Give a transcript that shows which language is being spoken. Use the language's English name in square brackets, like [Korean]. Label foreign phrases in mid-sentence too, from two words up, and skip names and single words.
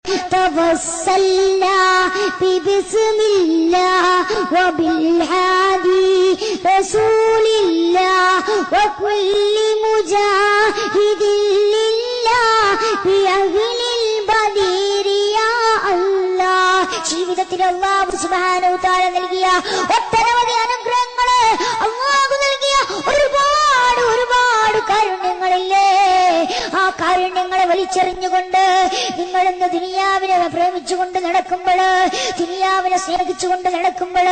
[Arabic] توسلنا ببسم الله وبالهادي رسول الله وكل مجاهد لله بأهل البدير يا الله. [Malayalam] ജീവിതത്തിൽ അല്ലാഹു [Arabic] سبحانه وتعالى [Malayalam] നൽകിയ ഒട്ടനവധി അനുഗ്രഹങ്ങളെ, അല്ലാഹു നൽകിയ ഒരുപാട് കാരുണ്യങ്ങളില്ലേ, ആ കാരുണ്യങ്ങളെ വലിച്ചെറിഞ്ഞുകൊണ്ട് നിങ്ങൾ ഇന്ന് ദുനിയാവിനെ പ്രേമിച്ചുകൊണ്ട് നടക്കുമ്പോൾ, ദുനിയാവിനെ സ്നേഹിച്ചുകൊണ്ട് നടക്കുമ്പോൾ,